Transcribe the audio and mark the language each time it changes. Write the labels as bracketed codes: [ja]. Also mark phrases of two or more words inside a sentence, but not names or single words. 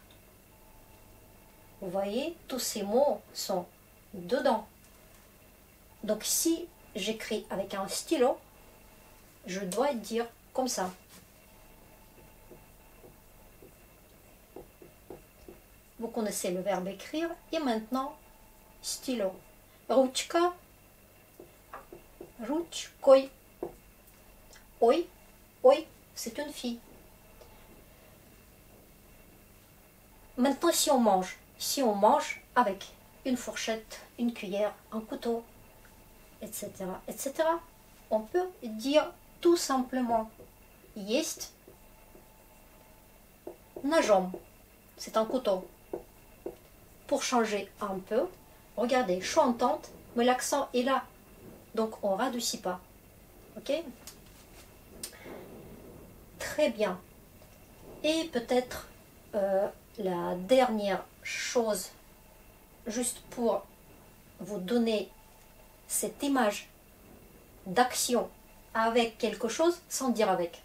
[fr] Vous voyez, tous ces mots sont dedans. Donc si j'écris avec un stylo, je dois dire comme ça. Vous connaissez le verbe écrire et maintenant stylo. [ru] Ручка, ручкой. Ой, ой, [fr] c'est une fille. Maintenant si on mange avec une fourchette, une cuillère, un couteau, etc., etc., on peut dire tout simplement [ru] есть ножом. [fr] C'est un couteau. Pour changer un peu, regardez, je suis entente, mais l'accent est là. Donc on ne radoucit pas. Ok? Très bien. Et peut-être la dernière chose, juste pour vous donner cette image d'action avec quelque chose sans dire avec.